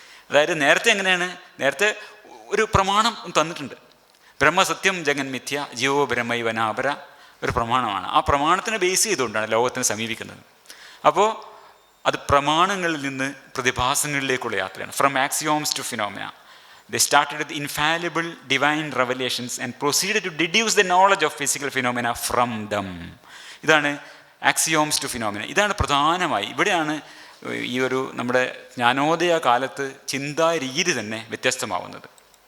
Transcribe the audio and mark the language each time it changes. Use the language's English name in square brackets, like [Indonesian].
[Malayalam] അതായത് നേരത്തെ എങ്ങനെയാണ്? നേരത്തെ ഒരു പ്രമാണം തന്നിട്ടുണ്ട്. [Sanskrit] ബ്രഹ്മസത്യം ജഗൻ മിഥ്യ ജീവോ ബ്രഹ്മൈവനാപര [Malayalam] ഒരു പ്രമാണമാണ്. ആ പ്രമാണത്തിനെ ബേസ് ചെയ്തുകൊണ്ടാണ് ലോകത്തിനെ സമീപിക്കുന്നത്. അപ്പോൾ അത് പ്രമാണങ്ങളിൽ നിന്ന് പ്രതിഭാസങ്ങളിലേക്കുള്ള യാത്രയാണ്. [English] From axioms to phenomena. They started with infallible divine revelations and proceeded to deduce the knowledge of physical phenomena from them. [Malayalam] ഇതാണ് [English] Axioms to phenomena. [Malayalam] ഇതാണ് പ്രധാനമായി. ഇവിടെയാണ് ഈ ഒരു നമ്മുടെ ജ്ഞാനോദയ കാലത്ത് ചിന്താ രീതി തന്നെ വ്യത്യസ്തമാവുന്നത്.